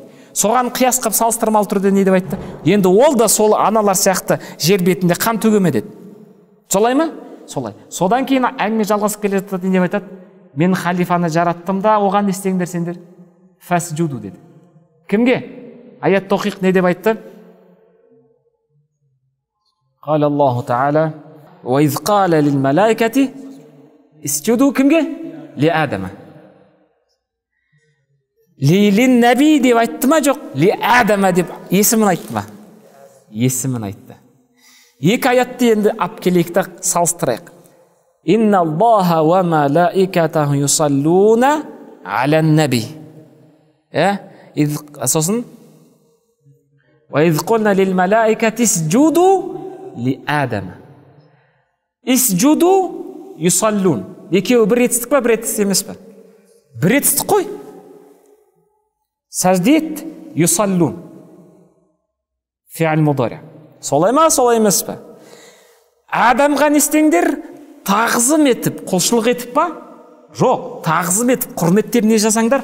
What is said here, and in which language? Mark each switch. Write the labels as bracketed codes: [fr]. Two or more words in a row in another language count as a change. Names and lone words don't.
[kk] Соған қияс қылып салыстырмалы түрде не деп айтты? Енді ол да сол аналар сияқты жер бетінде қан төгеме деді. Солай ма? Солай. Содан кейін әңгіме жалғасып келе жатады, не деп айтады? Мен халифаны жараттым да, оған не істеңдер сендер? Фасджуду деді. Кімге? Аятты оқиық, не деп айтты? [ar] قال الله تعالى وإذ قال للملائكة اسجدوا кімге? لآدم. للنبي [kk] деп айтты ма жоқ? لآدم деп есімін айтты ма? Есімін айтты. Екі аятты енді алып келейік те салыстырайық. [ar] إن الله وملائكته يصلون على النبي. Сосын وإذ قلنا للملائكة اسجدوا لآدم. اسجدوا يصلون. [kk] Екеуі бір етістік па, бір етістік емес па? Бір етістік қой. Сәжде ет, юсаллун. [ar] فعل مضارع. [kk] Солай ма, солай емес па? Адамға не істеңдер? Тағзым етіп, құлшылық етіп па? Жоқ, тағзым етіп, құрметтеп не жасаңдар?